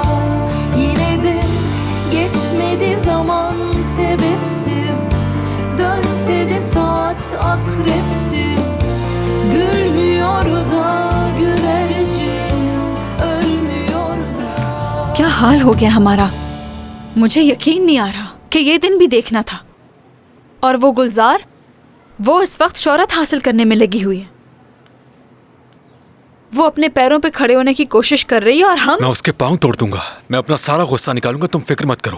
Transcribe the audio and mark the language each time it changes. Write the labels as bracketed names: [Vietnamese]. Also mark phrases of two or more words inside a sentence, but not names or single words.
[Turkish] Yine de geçmedi zaman sebepsiz, dönse de saat akrepsiz. Gülmüyor da güvercin, ölmüyor da. [Hindi] क्या हाल हो गया हमारा। मुझे यकीन नहीं आ रहा कि ये दिन भी देखना था। और वो गुलजार, वो इस वक्त शोहरत हासिल करने में लगी हुई है। वो अपने पैरों पे खड़े होने की कोशिश कर रही है और हम। मैं उसके पांव तोड़ दूंगा। मैं अपना सारा गुस्सा निकालूंगा, तुम फिक्र मत करो।